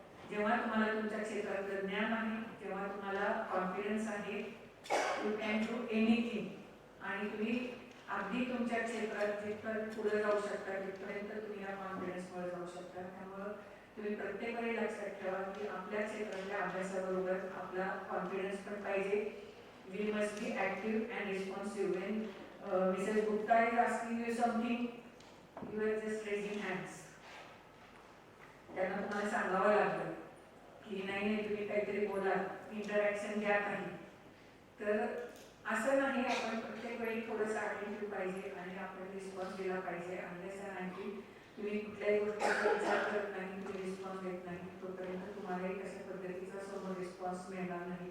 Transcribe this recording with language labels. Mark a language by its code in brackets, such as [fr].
[mr] जेव्हा तुम्हाला तुमच्या क्षेत्रातलं ज्ञान आहे, जेव्हा तुम्हाला कॉन्फिडन्स आहे, [en] you can do anything [mr] आणि तुम्ही अगदी तुमच्या क्षेत्रात जिथपर्यंत पुढे जाऊ शकता तिथपर्यंत तुम्ही या कॉन्फिडन्समुळे जाऊ शकता. त्यामुळं तुम्ही प्रत्येक वेळी लक्षात ठेवा की आपल्या क्षेत्रातल्या अभ्यासाबरोबर आपला कॉन्फिडन्स पण पाहिजे. [en] We must be active and responsive. When Mrs Gupta is asking you something, you are just raising hands. [mr] त्यांना तुम्हाला सांगावं लागतं की नाही नाही तुम्ही काहीतरी बोला, इंटरॅक्शन द्या काही. तर असं नाही, आपण प्रत्येक वेळी थोडंसं ॲक्टिव्ह पाहिजे आणि आपण रिस्पॉन्स दिला पाहिजे. अनलेस आणखी तुम्ही कुठल्याही गोष्टीचा विचार करत नाही, तुम्ही रिस्पॉन्स देत नाही तोपर्यंत तुम्हालाही कशा पद्धतीचा समोर रिस्पॉन्स मिळणार नाही.